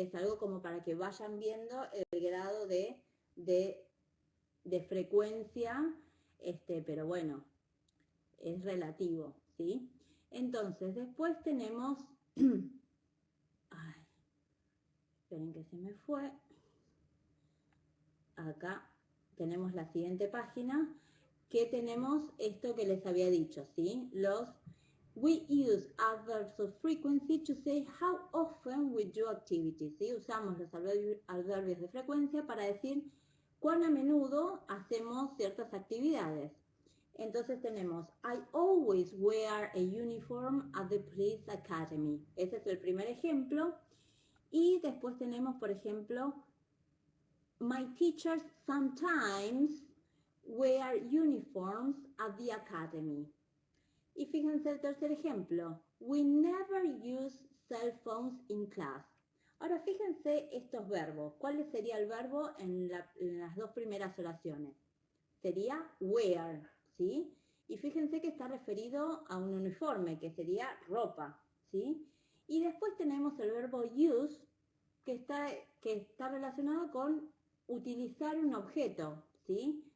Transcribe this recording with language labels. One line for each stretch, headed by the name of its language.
Spanish: Es algo como para que vayan viendo el grado de frecuencia, pero bueno, es relativo, ¿sí? Entonces, después tenemos, ay, esperen que se me fue, acá tenemos la siguiente página, que tenemos esto que les había dicho, ¿sí?
English: We use adverbs of frequency to say how often we do activities, ¿sí?
Spanish: Usamos los adverbios de frecuencia para decir cuán a menudo hacemos ciertas actividades. Entonces tenemos,
English: I always wear a uniform at the police academy.
Spanish: Ese es el primer ejemplo. Y después tenemos, por ejemplo,
English: my teachers sometimes wear uniforms at the academy.
Spanish: Y fíjense el tercer ejemplo.
English: We never use cell phones in class.
Spanish: Ahora fíjense estos verbos. ¿Cuál sería el verbo en las dos primeras oraciones? Sería wear, ¿sí? Y fíjense que está referido a un uniforme, que sería ropa, ¿sí? Y después tenemos el verbo use, que está relacionado con utilizar un objeto, ¿sí?